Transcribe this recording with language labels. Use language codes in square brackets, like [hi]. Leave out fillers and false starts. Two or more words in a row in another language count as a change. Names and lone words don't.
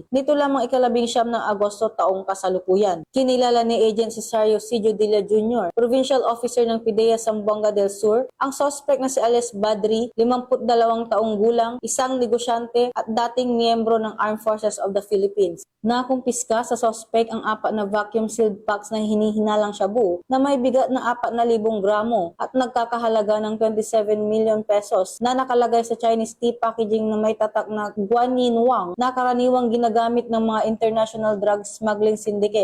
[tl] Nito lamang ika-19 ng Agosto taong kasalukuyan. Kinilala ni Agent Cesario C. Judilla Jr., Provincial Officer ng PIDEA Zamboanga del Sur, ang suspect na si Alias Badri, 52 taong gulang, isang negosyante at dating miyembro ng Armed Forces of the Philippines. Nakumpiska sa suspect ang 4 na [en] vacuum-sealed packs [tl] na hinihinalang shabu na may bigat na 4,000 gramo at nagkakahalaga ng 27 million pesos na nakalagay sa [en] Chinese tea packaging [tl] na may tatak na Guanyin Wang na karaniwang ginagamit ng mga [en] international drug smuggling syndicate.